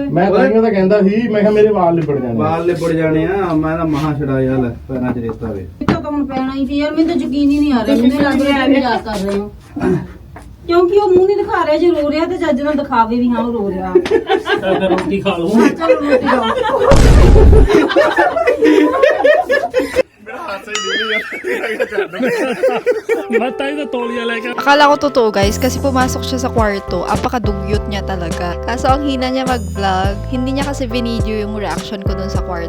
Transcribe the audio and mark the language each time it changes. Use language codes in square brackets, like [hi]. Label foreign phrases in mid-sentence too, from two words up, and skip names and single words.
[pa] ਮੈਂ ਤਾਂ ਕਹਿੰਦਾ ਸੀ ਮੈਂ ਕਿਹਾ ਮੇਰੇ ਵਾਲ ਲਿਬੜ ਜਾਣੇ ਵਾਲ ਲਿਬੜ ਜਾਣੇ ਆ ਮੈਂ ਤਾਂ ਮਹਾ ਛੜਾ ਯਾਰ ਪੈਰਾਂ 'ਚ ਰੇਤਾ ਵੇ ਇੱਥੋਂ ਤਾਂ ਹੁਣ ਪੈਣਾ ਹੀ ਸੀ ਯਾਰ ਮੈਨੂੰ ਤਾਂ ਯਕੀਨ ਹੀ ਨਹੀਂ ਆ ਰਿਹਾ ਮੈਨੂੰ ਲੱਗ ਰਿਹਾ ਐਵੇਂ ਮਜ਼ਾਕ ਕਰ ਰਹੇ ਹੋ ਕਿਉਂਕਿ ਉਹ ਮੂੰਹ ਨਹੀਂ ਦਿਖਾ ਰਿਹਾ ਜੇ ਰੋ ਰਿਹਾ ਤੇ ਜੱਜ ਨਾਲ ਦਿਖਾਵੇ ਵੀ ਹਾਂ ਉਹ ਰੋ ਰਿਹਾ ਰੋਟੀ ਖਾ ਲਓ ਚਲੋ ਰੋਟੀ ਖਾਓ Matay na tolya like [tl] Akala ko totoo guys kasi pumasok siya sa kwarto, apakadugyot niya talaga. Kaso ang hina niya mag-vlog, hindi niya kasi video yung reaction ko dun sa kwarto.